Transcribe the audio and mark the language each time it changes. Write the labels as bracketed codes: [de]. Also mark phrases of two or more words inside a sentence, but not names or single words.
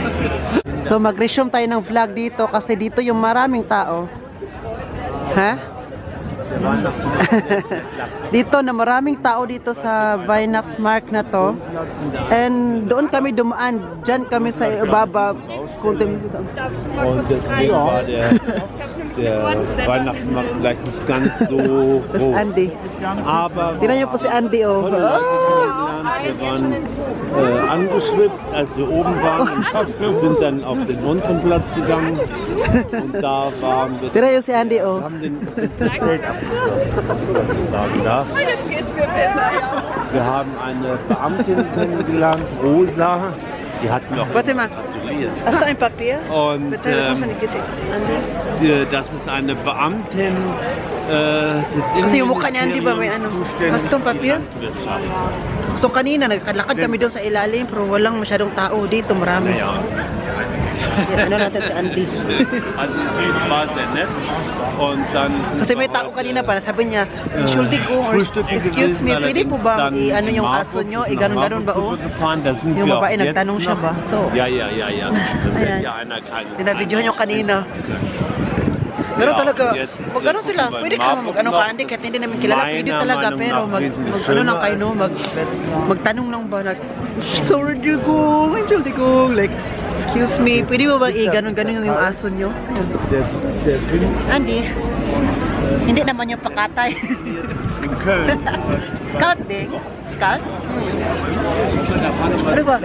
[tl] So mag-resume tayo ng vlog dito kasi dito yung maraming tao. Ha? Dito na maraming tao dito sa Weihnachtsmarkt na to. And doon kami dumaan. Diyan kami sa ibaba. [de] Und deswegen war der Weihnachtsmarkt vielleicht nicht ganz so Das groß. Andy. Aber [tl] Tingnan niyo po si Andy, oh. [de] tolle Leute kennengelernt. Wir waren angeschwipst, als wir oben waren und sind dann auf den unteren Platz gegangen. Und da waren wir, [tl] Tingnan niyo si Andy, oh. [de] haben den Zelt abgeschlossen, wenn man so sagen darf. Wir haben eine Beamtin kennengelernt, Rosa. Die hat mir auch Warte mal. gratuliert. Hast du ein Papier? Und Bitte, das hast du nicht gesehen. Andy. das ist eine Beamtin des [tl] Kasi yung mukha niya, di ba, may ano? [de] zuständig Hast du ein für die Papier? Landwirtschaft. So [tl] kanina, nagkalakad kami doon sa ilalim, pero walang masyadong tao. Dito, marami. [de] Ja. [tl] Ano natin si Andy? [de] Also sie war sehr nett und dann sind [tl] Kasi [de] wir [tl] may tao [de] auch, [tl] kanina para sabi niya, [de] Entschuldigung, [tl] or [de] Frühstücken [en] excuse me, [de] gewesen, [tl] pwede po [de] allerdings [tl] bang [de] dann [tl] i-ano yung [de] Marburg, [tl] aso nyo? [de] nach [tl] Ganon-ganon ba, [de] Marburg [tl] oh? [de] gefahren, da sind [tl] Yung [de] wir [tl] babae [de] auch jetzt [tl] nagtanong siya [de] noch. [tl] ba? So, [de] Ja. Das [tl] Ayan. [de] hätte ja einer keine. [tl] tinabidyohan nyo kanina. Gano'n [de] Ja, [tl] talaga. [de] jetzt [tl] Pag gano'n sila, [de] gucken wir [tl] pwede [de] in [tl] ka [de] Marburg [tl] mag-ano ka, [de] noch. [tl] Andy, kahit hindi namin kilala, pwede [de] Meiner [tl] talaga, [de] Meinung [tl] pero [de] nach wesentlich [tl] mag ano lang [de] schöner [tl] kayo, no? Magtanong lang ba, [en] like, sorry, Entschuldigung, like, excuse me, [tl] pwede mo ba i-ganon-ganon yung aso nyo? [de] Der Film [tl] Andy, hindi naman yung pakatay. [de] in Köln. [tl] Scout din. Scout? Ano ba?